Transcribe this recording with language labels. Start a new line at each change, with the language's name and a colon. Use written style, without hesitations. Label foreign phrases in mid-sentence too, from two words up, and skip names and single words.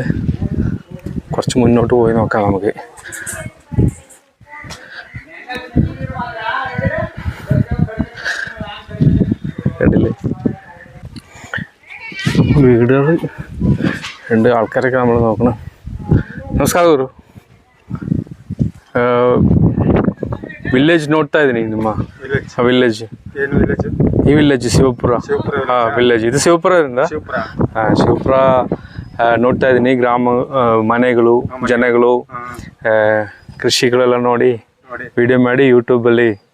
Malayalam: കുറച്ച് മുന്നോട്ട് പോയി നോക്കാം നമുക്ക്. കണ്ടില്ലേ വീടുകൾ ഉണ്ട്, ആൾക്കാരൊക്കെ നമ്മൾ നോക്കണം.
Kannada: ನಮಸ್ಕಾರ ಗುರು. ವಿಲೇಜ್ ನೋಡ್ತಾ ಇದ್ದೀನಿ ನಿಮ್ಮ ವಿಲೇಜ್. ಏನು ವಿಲೇಜ್? ಈ ವಿಲೇಜ್ ಶಿವಪುರ. ಹಾಂ ವಿಲೇಜ್ ಇದು ಶಿವಪುರದಿಂದ. ಹಾಂ ಶಿವಪುರ ನೋಡ್ತಾ ಇದ್ದೀನಿ. ಗ್ರಾಮ ಮನೆಗಳು, ಜನಗಳು, ಕೃಷಿಗಳೆಲ್ಲ ನೋಡಿ ವಿಡಿಯೋ ಮಾಡಿ ಯೂಟ್ಯೂಬಲ್ಲಿ.